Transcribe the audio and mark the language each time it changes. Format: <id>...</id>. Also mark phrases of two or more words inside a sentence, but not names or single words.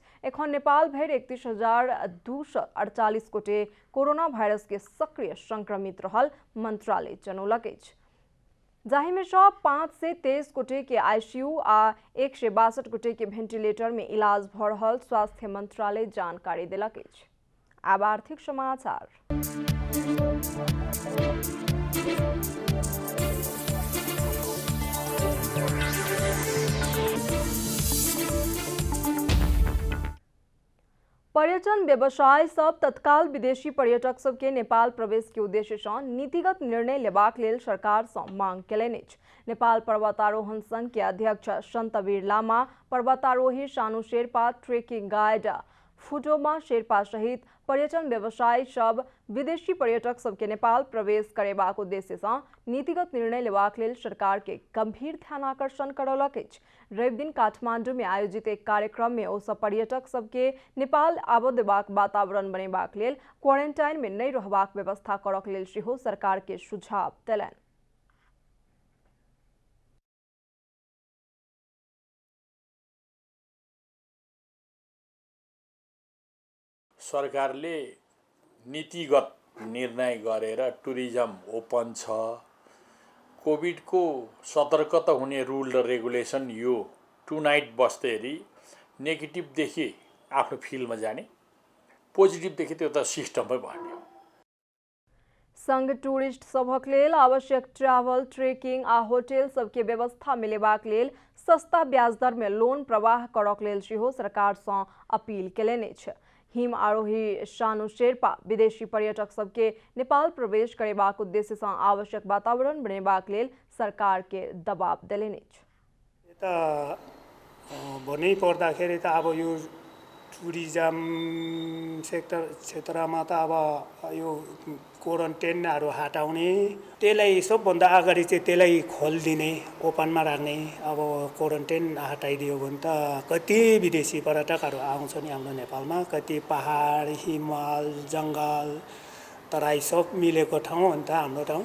<mai>एखन नेपाल भरि 31,248 गोटे कोरोना वायरस के सक्रिय संक्रमित रहल मंत्रालय जनौलक अछि, जाहि में 5 से 23 गोटे के आईसीयू आ 162 गोटे के वेंटिलेटर में इलाज भ रहल स्वास्थ्य मंत्रालय जानकारी देलक अछि। आब आर्थिक समाचार। पर्यटन व्यवसाय सब तत्काल विदेशी पर्यटक सबके नेपाल प्रवेश के उद्देश्य से नीतिगत निर्णय लेबाक लेल सरकार से मांग केलनि अछि। नेपाल पर्वतारोहण संघ के अध्यक्ष सन्तवीर लामा, पर्वतारोही सानु शेर्पा, ट्रेकिंग गाइड फुटोमा शेर्पा सहित पर्यटन व्यवसाय सब विदेशी पर्यटक सबके नेपाल प्रवेश करेबाक उद्देश्य से नीतिगत निर्णय लेबाक लेल सरकार के गंभीर ध्यान आकर्षण करौलक अछि। रवि दिन काठमांडू में आयोजित एक कार्यक्रम में ओ सब पर्यटक सबके नेपाल आबय देबाक वातावरण बनेबाक लेल क्वारेंटाइन में नहीं रहबाक व्यवस्था करक लेल सेहो सरकार के सुझाव देलनि।</mai> <ne>सरकारले नीतिगत निर्णय गरेर</ne> <en>tourism open</en> <ne>छ, कोभिडको सतर्कता हुने रुल र रेगुलेसन यो 2 नाइट बस्दाखेरि नेगेटिभदेखि आफ्नो फिल्डमा जाने, पोजिटिभदेखि त्यो त सिस्टममै भन्ने हो।</ne> <mai>संघ टूरिस्ट सभक लेल आवश्यक ट्रैवल, ट्रेकिंग आ होटल सबके व्यवस्था मिलेबाक लेल सस्ता ब्याज दर में लोन प्रवाह करक लेल सेहो सरकार से अपील केलनि अछि। हिम आरोही सानु शेर्पा विदेशी पर्यटक सबके नेपाल प्रवेश करेबाक उद्देश्य से आवश्यक वातावरण बनेबाक लेल सरकार के दबाव देलनि अछि।</mai> <ne>यता भन्नै पर्दाखेरि त अब यो</ne> <en>tourism sector</en> <ne>क्षेत्रमा त अब यो क्वारेन्टाइनहरु हटाउने, त्यसलाई सबभन्दा अगाडि चाहिँ त्यसलाई खोलिदिने, ओपनमा राख्ने। अब क्वारेन्टाइन हटाइदियो भने त कति विदेशी पर्यटकहरु आउँछन् हाम्रो नेपालमा, कति पहाड, हिमाल, जंगल, तराई सब मिलेको ठाउँ हो नि त हाम्रो ठाउँ।</ne>